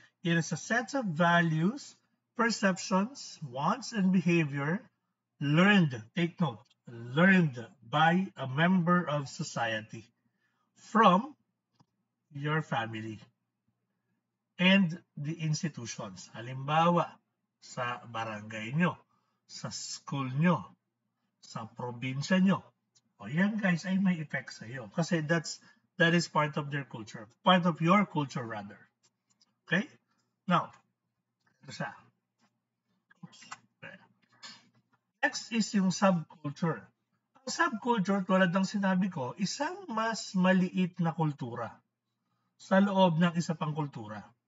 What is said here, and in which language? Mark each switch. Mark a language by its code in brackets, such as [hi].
[en] It is a set of values, perceptions, wants, and behavior learned, take note, learned by a member of society from your family and the institutions. [tl] Halimbawa, sa barangay nyo, sa school nyo, sa probinsya nyo. O yan guys ay may effect sa iyo kasi [en] that is part of their culture, part of your culture rather. Okay? [tl] Now, ito siya. [en] Next is yung subculture. [tl] Ang subculture, tulad ng sinabi ko, isang mas maliit na kultura sa loob ng isa pang kultura.